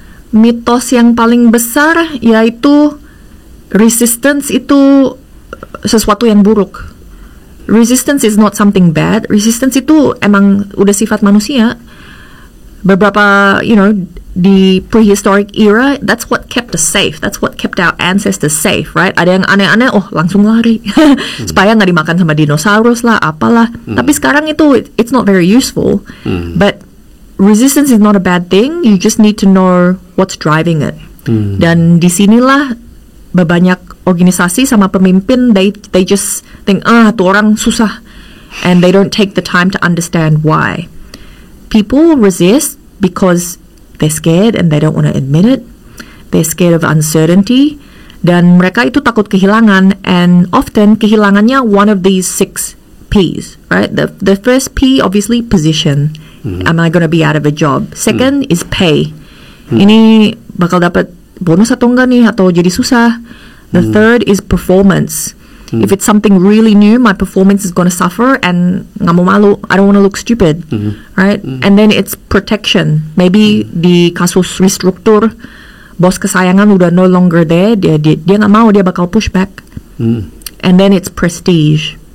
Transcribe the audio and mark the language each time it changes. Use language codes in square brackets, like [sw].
[id] Mitos yang paling besar yaitu resistance itu sesuatu yang buruk. [en] Resistance is not something bad. [id] Resistance itu emang udah sifat manusia. [en] Beberapa, di prehistoric era, that's what kept us safe. That's what kept our ancestors safe, right? [id] Ada yang aneh-aneh, langsung lari. Supaya nggak dimakan sama dinosaurus lah, apalah. Tapi sekarang itu, [en] it's not very useful. But resistance is not a bad thing. You just need to know what's driving it. [id] Dan disinilah banyak organisasi sama pemimpin, [en] they just think, [id] tuh orang susah. [en] And they don't take the time to understand why. People resist because they're scared and they don't want to admit it. They're scared of uncertainty. [id] Dan mereka itu takut kehilangan. [en] And often kehilangannya one of these 6 P's, right? The first P, obviously, position. Am I going to be out of a job? Second is pay. [id] Ini bakal dapat bonus atau enggak nih? Atau jadi susah? [en] The third is performance. If it's something really new, my performance is going to suffer and [id] nggak mau malu. [en] I don't want to look stupid, right? And then it's protection. [id] Maybe di kasus restruktur, bos kesayangan udah [en] no longer there. [id] Dia nggak mau, dia bakal push back. [en] And then it's prestige.